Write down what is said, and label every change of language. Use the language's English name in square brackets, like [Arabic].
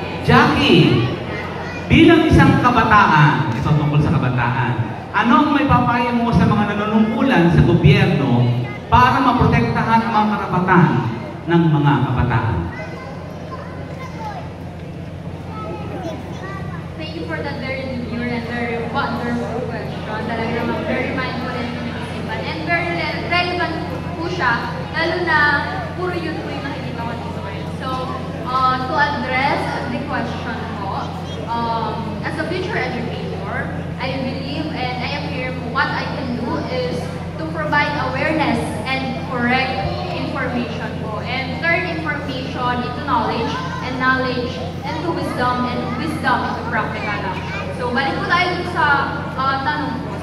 [Filipino] Jackie, bilang isang kabataan, ito tungkol sa kabataan, ano ang may papayo mo sa mga nanunungkulan sa gobyerno para maprotektahan ang mga karapatan ng mga kabataan? [English] Thank you for that very new and very wonderful question. [Filipino] Talaga naman [English] very mindful and [Filipino] pinag-isipan. [English] And very relevant [Filipino] po siya, lalo na puro yun po yung nakikita ko dito ngayon. [English] So, to address the question po, as a future educator, I believe and I am here, what I can do is to provide awareness and correct information po. And turn information into knowledge, and knowledge into wisdom, and wisdom into practical action. [Filipino] So, balik po tayo sa tanong po.